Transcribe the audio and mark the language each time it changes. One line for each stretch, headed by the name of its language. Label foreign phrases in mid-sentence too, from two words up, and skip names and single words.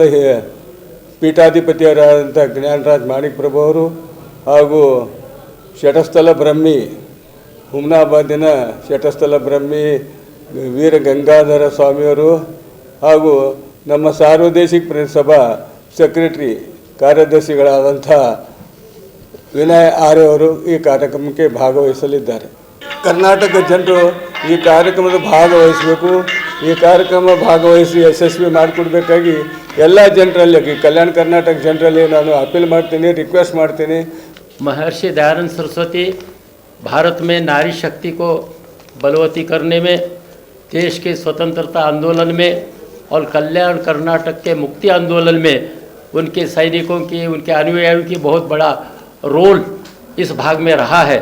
Kannada: ಪೀಠಾಧಿಪತಿಯವರಾದಂಥ ಜ್ಞಾನರಾಜ್ ಮಾಣಿಕ್ ಪ್ರಭು ಅವರು ಹಾಗೂ ಶಟಸ್ಥಲ ಬ್ರಹ್ಮಿ ಹುಮ್ನಾಬಾದಿನ ಶಟಸ್ಥಲ ಬ್ರಹ್ಮಿ ವೀರ ಗಂಗಾಧರ ಸ್ವಾಮಿಯವರು ಹಾಗೂ ನಮ್ಮ ಸಾರ್ವದೇಶಿಕ ಪ್ರೆಸ್ ಸಭಾ ಸೆಕ್ರೆಟರಿ ಕಾರ್ಯದರ್ಶಿಗಳಾದಂಥ ವಿನಯ್ ಆರ್ಯ ಅವರು ಈ ಕಾರ್ಯಕ್ರಮಕ್ಕೆ ಭಾಗವಹಿಸಲಿದ್ದಾರೆ. ಕರ್ನಾಟಕ ಜನರು ಈ ಕಾರ್ಯಕ್ರಮದ ಭಾಗವಹಿಸಬೇಕು. ಈ ಕಾರ್ಯಕ್ರಮ ಭಾಗವಹಿಸಿ ಯಶಸ್ವಿ ಮಾಡಿಕೊಡ್ಬೇಕಾಗಿ ಎಲ್ಲ ಜನರಲ್ಲಿ ಕಲ್ಯಾಣ ಕರ್ನಾಟಕ ಜನರಲ್ಲಿ ನಾನು अपील ಮಾಡ್ತೀನಿ, रिक्वेस्ट ಮಾಡ್ತೀನಿ.
Hindi: महर्षि दयानंद सरस्वती भारत में नारी शक्ति को बलवती करने में, देश के स्वतंत्रता आंदोलन में और कल्याण कर्नाटक के मुक्ति आंदोलन में उनके सैनिकों की, उनके अनुयायियों की बहुत बड़ा रोल इस भाग में रहा है.